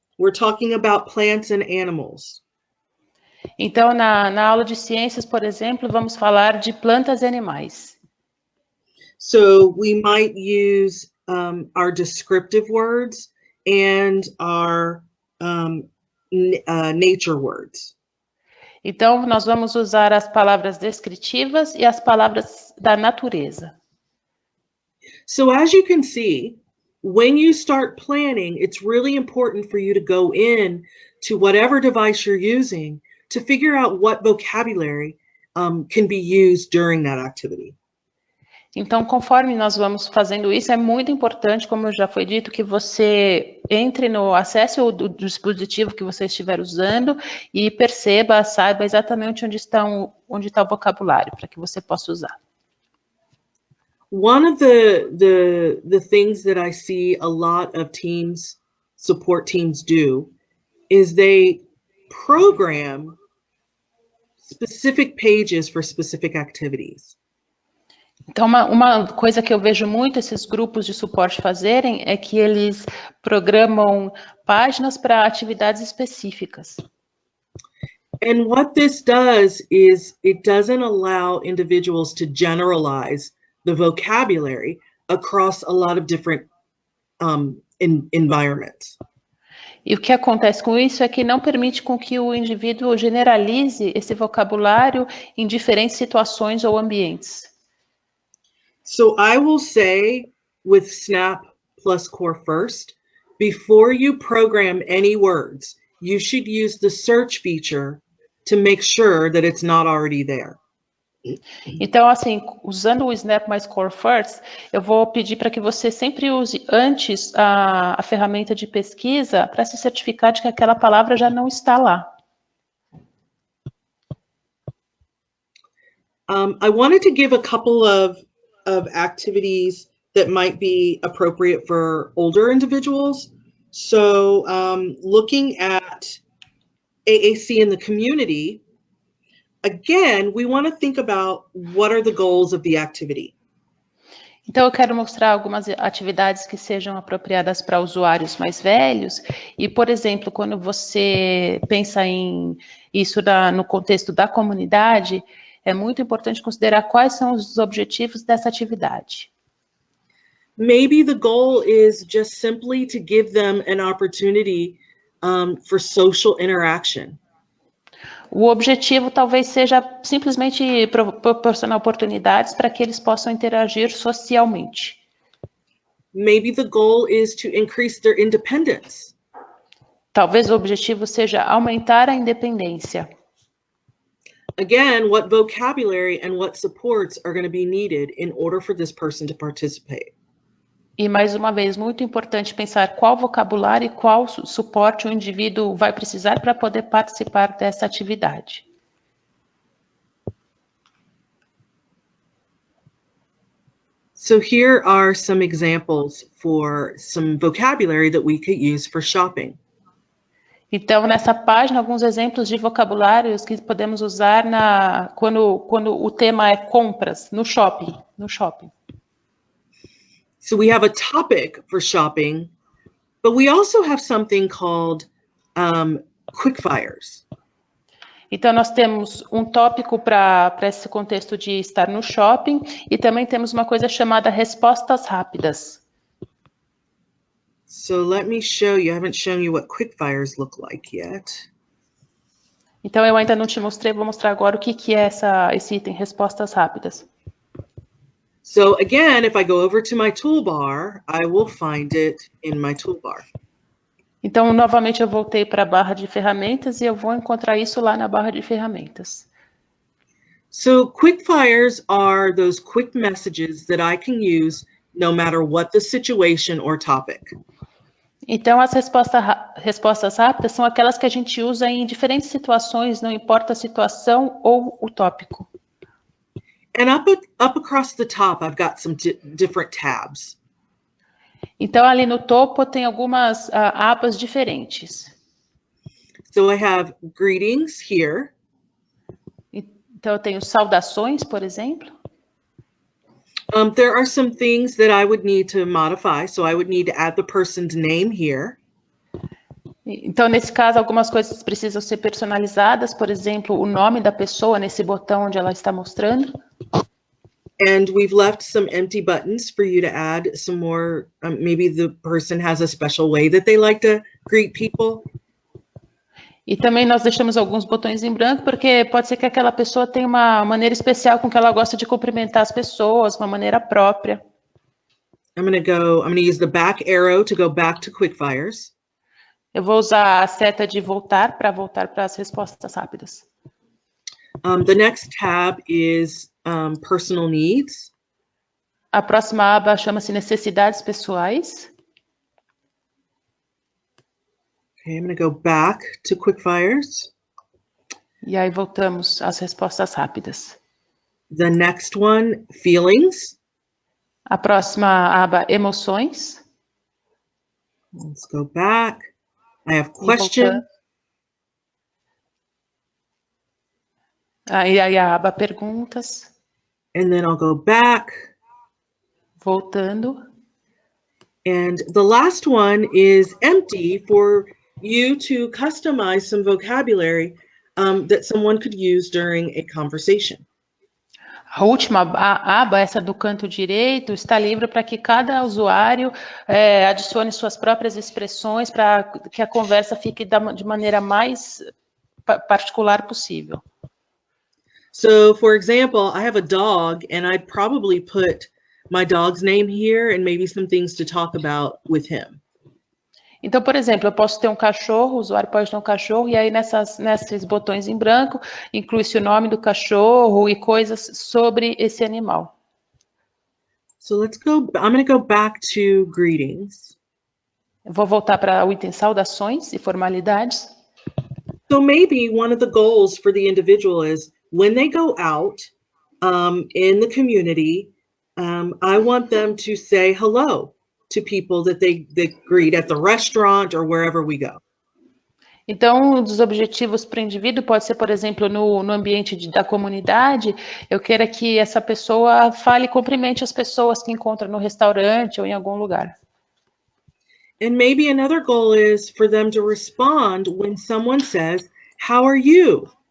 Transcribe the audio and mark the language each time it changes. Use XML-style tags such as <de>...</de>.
<en>We're talking about plants and animals.</en> <pt>Então, na aula de ciências, por exemplo, vamos falar de plantas e animais.</pt> <en>So we might use our descriptive words and our nature words.</en> <pt>Então, nós vamos usar as palavras descritivas e as palavras da natureza.</pt> <en>So as you can see, when you start planning, it's really important for you to go in to whatever device you're using to figure out what vocabulary can be used during that activity.</en> <pt>Então, conforme nós vamos fazendo isso, é muito importante, como já foi dito, que você entre no acesso do dispositivo que você estiver usando e perceba, saiba exatamente onde está o vocabulário, para que você possa usar.</pt> <en>One of the things that I see a lot of teams, support teams do, is they program specific pages for specific activities.</en> <pt>Então, uma coisa que eu vejo muito esses grupos de suporte fazerem é que eles programam páginas para atividades específicas.</pt> <en>And what this does is it doesn't allow individuals to generalize the vocabulary across a lot of different environments.</en> <pt>E o que acontece com isso é que não permite com que o indivíduo generalize esse vocabulário em diferentes situações ou ambientes.</pt> <en>So I will say with Snap plus Core First, before you program any words, you should use the search feature to make sure that it's not already there.</en> <pt>Então, assim, usando o Snap mais Core First, eu vou pedir para que você sempre use antes a ferramenta de pesquisa para se certificar de que aquela palavra já não está lá.</pt> <en>I wanted to give a couple of activities that might be appropriate for older individuals. So looking at AAC in the community, again, we want to think about what are the goals of the activity.</en> <pt>Então, eu quero mostrar algumas atividades que sejam apropriadas para usuários mais velhos. E, por exemplo, quando você pensa em isso no contexto da comunidade, é muito importante considerar quais são os objetivos dessa atividade.</pt> <en>Maybe the goal is just simply to give them an opportunity for social interaction.</en> <pt>O objetivo talvez seja simplesmente proporcionar oportunidades para que eles possam interagir socialmente.</pt> <en>Maybe the goal is to increase their independence.</en> <pt>Talvez o objetivo seja aumentar a independência.</pt> <en>Again, what vocabulary and what supports are going to be needed in order for this person to participate.</en> <pt>E, mais uma vez, muito importante pensar qual vocabulário e qual suporte o indivíduo vai precisar para poder participar dessa atividade.</pt> <en>So here are some examples for some vocabulary that we could use for shopping.</en> <pt>Então, nessa página, alguns exemplos de vocabulários que podemos usar quando o tema é compras, no shopping.</pt> <en>So we have a topic for shopping, but we also have something called quick fires.</en> <pt>Então, nós temos um tópico para esse contexto de estar no shopping e também temos uma coisa chamada respostas rápidas.</pt> <en>So let me show you. I haven't shown you what quick fires look like yet.</en> <pt>Então, eu ainda não te mostrei, vou mostrar agora o que é esse item, respostas rápidas.</pt> <en>So again, if I go over to my toolbar, I will find it in my toolbar.</en> <pt>Então, novamente, eu voltei para a barra de ferramentas e eu vou encontrar isso lá na barra de ferramentas.</pt> <en>So quick fires are those quick messages that I can use no matter what the situation or topic.</en> <pt>Então, as respostas rápidas são aquelas que a gente usa em diferentes situações, não importa a situação ou o tópico.</pt> <en>And up across the top, I've got some different tabs.</en> <pt>Então, ali no topo tem algumas abas diferentes.</pt> <en>So I have greetings here.</en> <pt>Então, eu tenho saudações, por exemplo.</pt> <en>There are some things that I would need to modify, so I would need to add the person's name here.</en> <pt>Então, nesse caso, algumas coisas precisam ser personalizadas, por exemplo, o nome da pessoa nesse botão onde ela está mostrando.</pt> <en>And we've left some empty buttons for you to add some more. Maybe the person has a special way that they like to greet people.</en> <pt>E também nós deixamos alguns botões em branco, porque pode ser que aquela pessoa tenha uma maneira especial com que ela gosta de cumprimentar as pessoas, uma maneira própria.</pt> <en>I'm going to use the back arrow to go back to quick fires.</en> <pt>Eu vou usar a seta de voltar para as respostas rápidas.</pt> <en>The next tab is personal needs.</en> <pt>A próxima aba chama-se necessidades pessoais.</pt> <en>Okay, I'm going to go back to quick fires.</en> <pt>E aí voltamos às respostas rápidas.</pt> <en>The next one, feelings.</en> <pt>A próxima aba, emoções.</pt> <en>Let's go back. I have</en> <pt>E voltando.</pt> <en>questions.</en> <pt>Aí a aba perguntas.</pt> <en>And then I'll go back.</en> <pt>Voltando.</pt> <en>And the last one is empty for you to customize some vocabulary that someone could use during a conversation.</en> <pt>A última aba, essa do canto direito, está livre para que cada usuário adicione suas próprias expressões para que a conversa fique de maneira mais particular possível.</pt> <en>So, for example, I have a dog, and I'd probably put my dog's name here and maybe some things to talk about with him.</en> <pt>Então, por exemplo, eu posso ter um cachorro, o usuário pode ter um cachorro, e aí nesses botões em branco, inclui-se o nome do cachorro e coisas sobre esse animal.</pt> <en>So let's go, I'm going to go back to greetings.</en> <pt>Eu vou voltar para o item saudações e formalidades.</pt> <en>So maybe one of the goals for the individual is when they go out in the community, I want them to say hello to people that they greet at the restaurant or wherever we go.</en> <pt>Então, um dos objetivos para o indivíduo pode ser, por exemplo, no ambiente da comunidade, eu quero que essa pessoa fale e cumprimente as pessoas que encontra no restaurante ou em algum lugar.</pt> <en>And maybe another goal is for them to respond when someone says, "How are you?"</en>